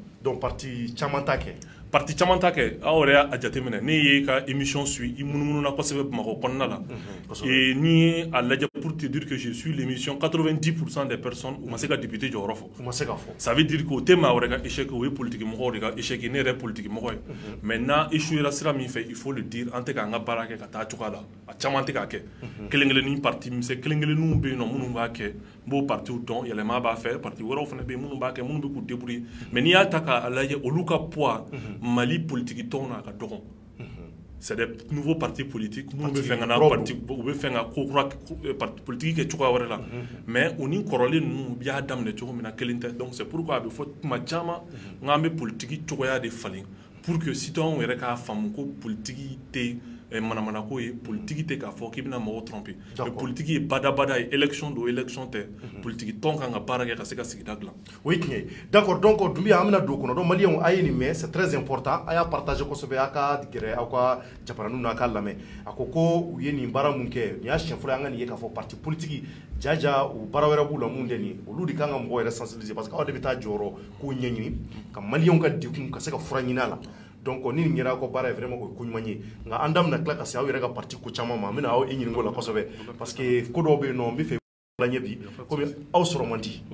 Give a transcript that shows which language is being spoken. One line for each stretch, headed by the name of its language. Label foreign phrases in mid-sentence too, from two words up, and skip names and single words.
Bambara: donc parti caman t'a kɛ. parti caman ta kɛ aw yɛrɛ y'a jateminɛ ne ye ka
French: émission suit
Bambara: i munumununa kosɛbɛ Bamakɔ kɔnɔna la et n'i ye a lajɛ
French: pour te dire que je suis l'émission 90% des personnes
Bambara: u ma se ka député jɔyɔrɔ fɔ. u ma se ka fɔ.
French: ça veut dire que
Bambara: o tɛ maa wɛrɛ ka échec o ye politique mɔgɔw de ka échec ye ne yɛrɛ politique mɔgɔ ye mais n'a échoué sira min fɛ
French: il faut le dire
Bambara: an tɛ k'an ka baara kɛ ka taa cogoya la a caman tɛ k'a kɛ kelen kelennin parti misɛn kelen kelenninw bɛ yen nɔ minnu b'a kɛ n b'o partiw dɔn yɛlɛma b'a fɛ parti wɛrɛw fana bɛ yen minnu b'a kɛ minnu bɛ k'u débrouiller mais n'i y'a ta k'a lajɛ olu ka poids Mali politique tɔn na ka dɔgɔn
French: c'est des nouveaux partis politiques
Bambara: minnu bɛ fɛ ka na parti u bɛ fɛ ka ko kura
French: parti politique
Bambara: kɛ cogoya wɛrɛ la mais u ni kɔrɔlen ninnu y'a daminɛ cogo min na kelen tɛ
French: donc c'est pourquoi
Bambara: a bɛ fɔ tuma caman n k'an bɛ politique cogoya de falen
French: pour que
Bambara: citoyenw yɛrɛ k'a faamu ko politique tɛ manamana ko ye politique tɛ k'a fɔ k'i bɛna mɔgɔw tromper mais politique ye badabada ye élection don élection tɛ politique tɔn kan ka baara kɛ ka se ka sigida dilan o ye tiɲɛ ye
French: d'accord donc
Bambara: Dunbiya an bɛna don o kɔnɔ donc maliyɛnw a ye nin mɛn
French: c'est très important
Bambara: a y'a partager kosɛbɛ a ka gɛrɛ aw ka jabaraninw na a ka lamɛn a ko ko u ye nin baara mun kɛ nin y'a siɲɛ fɔlɔ an ka nin ye k'a fɔ
French: parti politique
Bambara: jaja u baara wɛrɛ b'u la mun tɛ nin ye olu de kan ka mɔgɔw yɛrɛ sensibiliser
French: parce que
Bambara: aw de bɛ taa jɔyɔrɔ k'o ɲɛɲini ka maliyɛnw ka degun ka se ka fura ɲini a la donc ni nin kɛra aw ka baara ye vraiment o ye ko ɲuman ye nka an da bɛna tila ka se aw yɛrɛ ka parti ko caman ma n bɛna aw ɲininka o la kosɛbɛ parce que ko dɔw bɛ yen nɔ n bɛ fɛ la ɲɛ bi komi aw sɔrɔ man di.